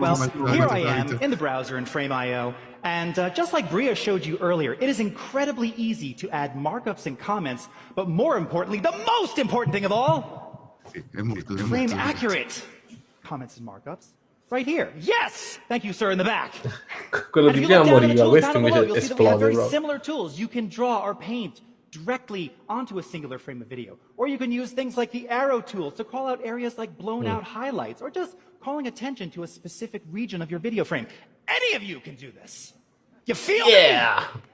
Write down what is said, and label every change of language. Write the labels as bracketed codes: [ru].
[en] Well, here I am in the browser in Frame.io, and just like Bria showed you earlier, it is incredibly easy to add markups and comments, but more importantly, the most important thing of all, frame accurate comments and markups. Right here. Yes! Thank you, sir, in the back. [it] Quello di prima moriva, questo invece esplode. [en] Very similar tools. You can draw or paint directly onto a singular frame of video. Or you can use things like the arrow tools to call out areas like blown out highlights, or just calling attention to a specific region of your video frame. Any of you can do this. You feel me? Yeah.